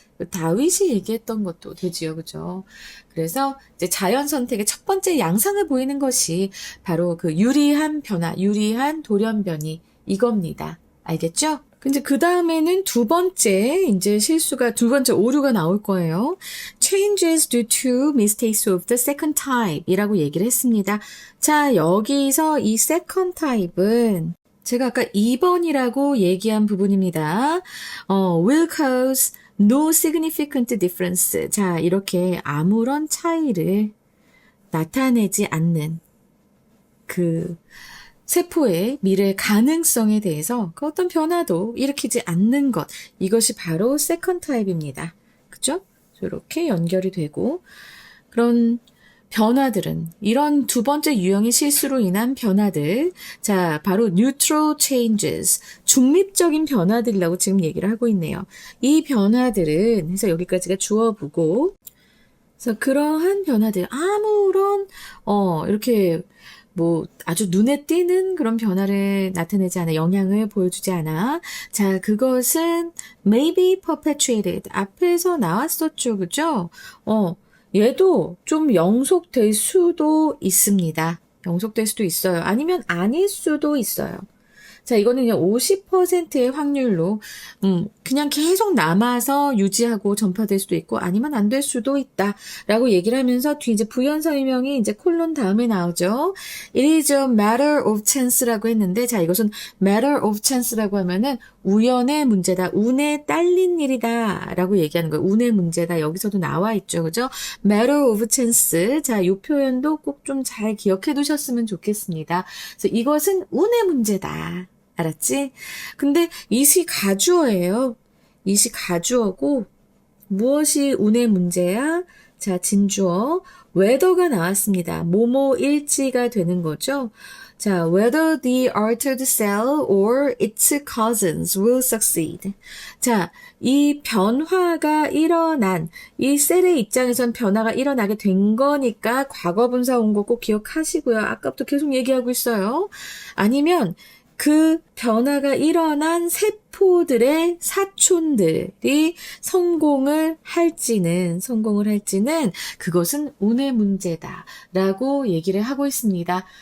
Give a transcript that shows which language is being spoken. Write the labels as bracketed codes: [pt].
[ko] 다윗이 얘기했던 것도 되지요, 그죠? 그래서 이제 자연 선택의 첫 번째 양상을 보이는 것이 바로 그 유리한 변화, 유리한 돌연변이 이겁니다. 알겠죠? 근데 그 다음에는 두 번째 오류가 나올 거예요. [en] Changes due to mistakes of the second type [ko] 이라고 얘기를 했습니다. 자, 여기서 이 second type은 제가 아까 2번이라고 얘기한 부분입니다. [en] will cause no significant difference. [ko] 자, 이렇게 아무런 차이를 나타내지 않는 그 세포의 미래 가능성에 대해서 그 어떤 변화도 일으키지 않는 것. 이것이 바로 세컨드 타입입니다. 그죠? 이렇게 연결이 되고 그런 변화들은 이런 두 번째 유형의 실수로 인한 변화들. 자, 바로 [en] neutral changes. [ko] 중립적인 변화들이라고 지금 얘기를 하고 있네요. 이 변화들은 해서 여기까지가 주어보고 그래서 그러한 변화들 아무런 이렇게 뭐 아주 눈에 띄는 그런 변화를 나타내지 않아 영향을 보여주지 않아. 자, 그것은 [en] may be perpetuated. [ko] 앞에서 나왔었죠. 그죠? 얘도 좀 영속될 수도 있습니다. 영속될 수도 있어요. 아니면 아닐 수도 있어요. 자, 이거는 그냥 50%의 확률로 그냥 계속 남아서 유지하고 전파될 수도 있고 아니면 안 될 수도 있다라고 얘기를 하면서 뒤에 이제 부연 설명이 이제 콜론 다음에 나오죠. [en] It is a matter of chance [ko] 라고 했는데 자, 이것은 [en] matter of chance [ko] 라고 하면은 우연의 문제다. 운에 딸린 일이다라고 얘기하는 거예요. 운의 문제다. 여기서도 나와 있죠. 그죠? [en] matter of chance. [ko] 자, 이 표현도 꼭 좀 잘 기억해 두셨으면 좋겠습니다. 그래서 이것은 운의 문제다. 알았지? 근데 이시 가주어예요. 이시 가주어고 무엇이 운의 문제야? 자, 진주어 whether가 나왔습니다. 뭐뭐일지가 되는 거죠. [en] 자, whether the altered cell or its cousins will succeed. [ko] 자, 이 변화가 일어난 이 셀의 입장에선 변화가 일어나게 된 거니까 과거분사 온 거 꼭 기억하시고요. 아까부터 계속 얘기하고 있어요. 아니면 그 변화가 일어난 세포들의 사촌들이 성공을 할지는 그것은 운의 문제다라고 얘기를 하고 있습니다.